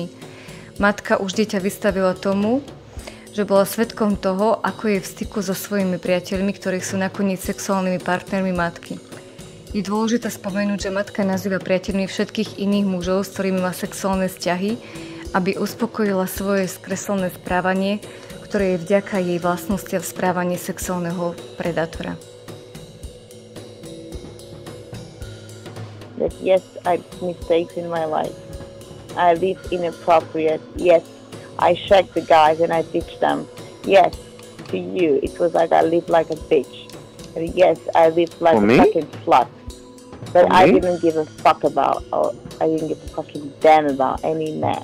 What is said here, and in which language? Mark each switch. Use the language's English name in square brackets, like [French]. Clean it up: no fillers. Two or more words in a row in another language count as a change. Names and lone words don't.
[Slovak] Matka už dieťa vystavila tomu, že bola svedkom toho, ako je v styku so svojimi priateľmi, ktorí sú nakoniec sexuálnymi partnermi matky. Je dôležité spomenúť, že matka nazýva priateľmi všetkých iných mužov, s ktorými má sexuálne vzťahy, aby uspokojila svoje skreslené správanie, ktoré je vďaka jej vlastnostiam v správaní sexuálneho predátora. [English] That yes, I made mistakes in my life. I lived inappropriate. Yes, I shagged the guys and I ditched them. Yes, to you, it was like I lived like a bitch. And yes, I lived like a fucking slut. But I didn't give a fuck about, or I didn't give a fucking damn about any man.